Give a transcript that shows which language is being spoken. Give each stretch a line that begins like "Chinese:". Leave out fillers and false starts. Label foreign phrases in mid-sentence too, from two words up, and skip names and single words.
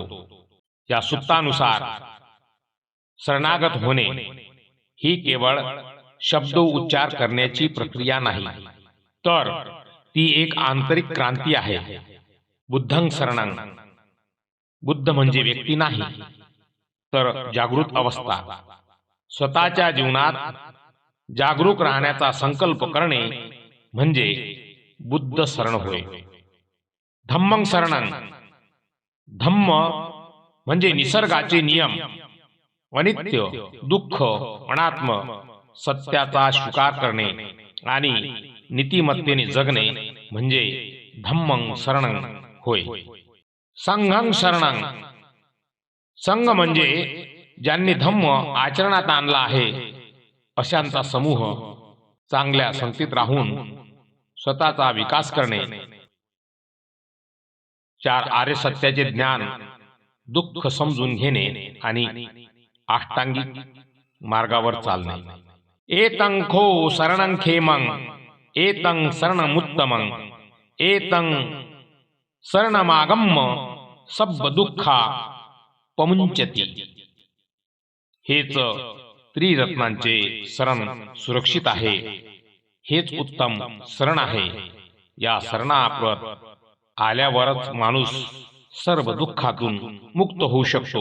Marathi: या सूत्रानुसार शरणागत होणे ही केवळ शब्द उच्चार करण्याची प्रक्रिया नाही, तर ती एक आंतरिक क्रांती आहे.
Pali: बुद्धं शरणं,
Marathi: बुद्ध म्हणजे व्यक्ती नाही तर जागृत अवस्था. स्वतःच्या जीवनात जागरूक राहण्याचा संकल्प करणे म्हणजे बुद्ध शरण होय.
Pali: धम्मं शरणं,
Marathi: धम्म म्हणजे निसर्गाचे नियम, अनित्य, दुःख, अनात्म, सत्याचा स्वीकार करणे आणि नीतिमत्तेने जगणे म्हणजे
Pali: धम्मं शरणं
Marathi: होय.
Pali: संघं शरणं,
Marathi: संघ म्हणजे ज्यांनी धम्म आचरणात आणला आहे अशांचा समूह. चांगल्या संगतीत राहून स्वतःचा विकास करणे. 4 आर्य सत्याचे ज्ञान, दुःख समजून घेणे आणि अष्टांगिक मार्गावर चालणे.
Pali: एतं खो शरणं खेमं, एतं शरणमुत्तमं, एतं शरणमागम्य सब्ब दुःखा पमुंचती.
Marathi: हेच त्रिरत्नांचे शरण सुरक्षित आहे. हेच उत्तम शरण आहे. या शरणाप्रत आल्यावरच माणूस सर्व दुःखातून मुक्त होऊ शकतो.